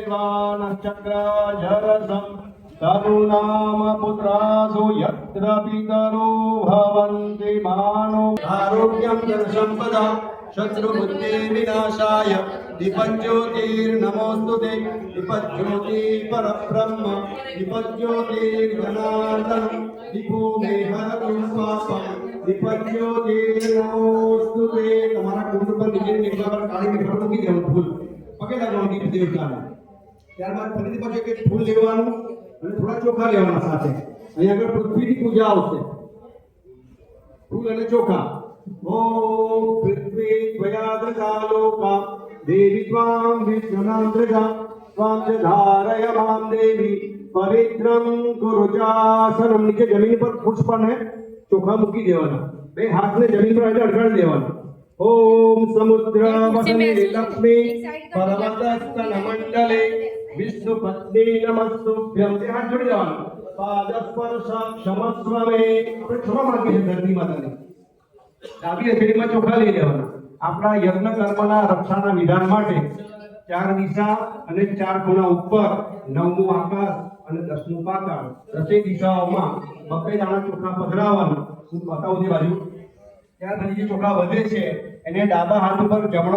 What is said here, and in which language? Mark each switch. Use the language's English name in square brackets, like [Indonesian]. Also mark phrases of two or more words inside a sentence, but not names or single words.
[Sanskrit] देवानश्चक्राजरसं तरुणाम पुत्रासु यत्र पितरो भवन्ति मानो आरोग्यं धनसम्पदा शत्रुबुद्धि विनाशाय दीपज्योतिर्नमोस्तुते दीपज्योति परब्रह्म दीपज्योतिर्जनार्दन दीपो मे हरतु पापं दीपज्योतिर्नमोस्तुते। [Gujarati] તમારા કુંડ પર નીચે નીકળવા પર કાળી મીઠા મૂકી દેવાનું ફૂલ પગે લાગવાનું દીપ દેવતાને ત્યારબાદ ફરીથી પાછું એક ફૂલ લેવાનું અને થોડા ચોખા લેવાના સાથે અહીંયા આગળ પૃથ્વીની પૂજા આવશે ફૂલ અને ચોખા [Sanskrit] ओम पृथ्वी त्वयाग्रकालोका देवी त्वां विष्णुनान्द्रजा त्वां च धारय मां देवी पवित्रं कुरु चासनं। [Gujarati] નીચે જમીન પર પુષ્પ ને ચોખા મૂકી દેવાના બે હાથને જમીન પર અડકાડી દેવાના [Sanskrit] ओम समुद्र वसने लक्ष्मी पर्वतस्तन मंडले विष्णु पत्नी नमस्तुभ्यं [Gujarati] તે હાથ જોડી દેવાના [Sanskrit] પાદસ્પર્શ ક્ષમસ્વ મે [Gujarati] આપણે ક્ષમા માંગીએ ધરતી માતાને ડાબી હથેળીમાં ચોખા લઈ લેવાના આપણા યજ્ઞ કર્મના રક્ષાના વિધાન માટે ચાર દિશા અને ચાર ખૂણા ઉપર નવમું આકાશ અને દસમું પાતાળ દસે દિશાઓમાં બકે દાણા ચોખા પધરાવવાના હું બતાવું તે બાજુ ત્યાર પછી જે ચોખા વધે છે એને ડાબા હાથ ઉપર જમણો